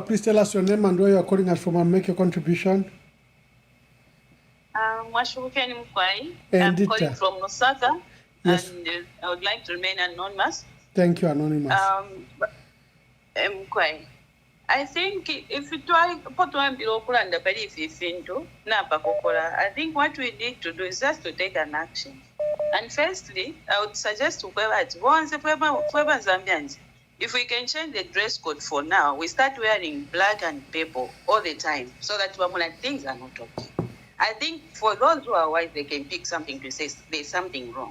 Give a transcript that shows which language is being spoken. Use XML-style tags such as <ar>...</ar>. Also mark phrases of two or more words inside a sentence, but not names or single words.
<en>Please tell us your name and where you are calling us from and make your contribution.</en> <bem>Mwashukeni Mkwai.</bem> <en>And I'm calling from Lusaka, Yes. and I would like to remain anonymous. Thank you, Anonymous. Mkwai, I think if you try</en> <bem>kulanda pali ifinto na pakokola,</bem> <en>I think what we need to do is just to take an action. And firstly, I would suggest to Zambians, if we can change the dress code for now, we start wearing black and purple all the time so that things are not okay. I think for those who are white, they can pick something to say there's something wrong.</en>